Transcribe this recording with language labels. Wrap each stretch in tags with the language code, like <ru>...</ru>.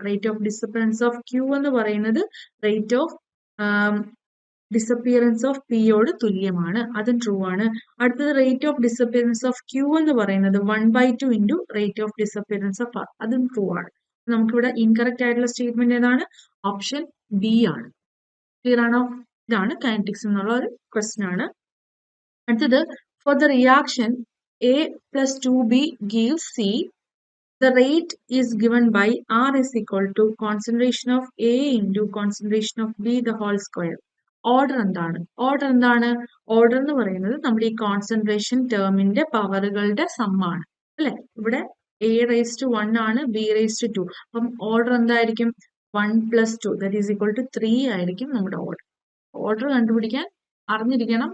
<ml>Rate of disappearance of Q എന്ന് പറയുന്നത് rate of disappearance of പിയോട് തുല്യമാണ്. അതും ട്രൂ ആണ്. അടുത്തത് rate of disappearance of Q എന്ന് പറയുന്നത് 1/2 into rate of disappearance of R. അതും ട്രൂ ആണ്. നമുക്കിവിടെ ഇൻകറക്റ്റ് ആയിട്ടുള്ള സ്റ്റേറ്റ്മെന്റ് ഏതാണ്? ഓപ്ഷൻ ബി ആണ്. ക്ലിയർ ആണോ? ഇതാണ് കൈനറ്റിക്സ് എന്നുള്ള ഒരു ക്വസ്റ്റ്യൻ ആണ്.</ml> <en>അടുത്തത് for the reaction A plus 2B gives C, the rate is given by R is equal to concentration of A into concentration of B the whole square.</en> <ml>Order എന്താണ്? Order എന്ന് പറയുന്നത് നമ്മുടെ ഈ concentration ടേമിന്റെ പവറുകളുടെ സമ്മാണ് അല്ലെ. ഇവിടെ A⁻1 ആണ്, B⁻2. അപ്പം order എന്തായിരിക്കും? 1 + 2</ml> <en>that is equal to</en> <ml>3 ആയിരിക്കും നമ്മുടെ ഓർഡർ. ഓർഡർ കണ്ടുപിടിക്കാൻ അറിഞ്ഞിരിക്കണം.</ml>